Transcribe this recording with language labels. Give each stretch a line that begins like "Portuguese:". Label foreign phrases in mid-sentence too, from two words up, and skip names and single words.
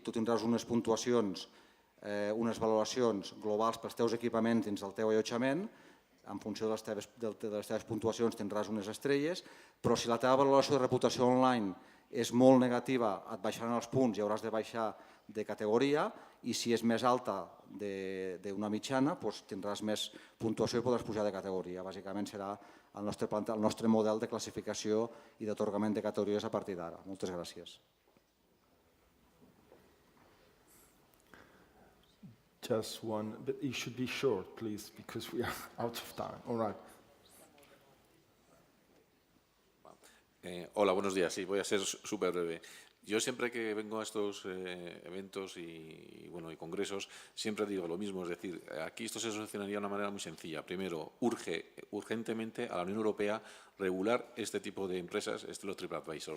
Catalan: Tu tindràs unes puntuacions, unes valoracions globals pels teus equipaments dins del teu allotjament, en funció de les teves puntuacions tindràs unes estrelles, però si la teva valoració de reputació online és molt negativa, et baixaran els punts i hauràs de baixar de categoria, i si és més alta d'una mitjana, tindràs més puntuació i podràs pujar de categoria. Bàsicament serà el nostre model de classificació i d'atorgament de categories a partir d'ara. Moltes gràcies.
English: Just one, but it should be short, please, because we are out of time. All right.
Spanish: Hola, buenos días. Sí, voy a ser súper breve. Yo siempre que vengo a estos eventos y congresos, siempre digo lo mismo. Es decir, aquí esto se solucionaría de una manera muy sencilla. Primero, urge urgentemente a la Unión Europea regular este tipo de empresas, los TripAdvisors.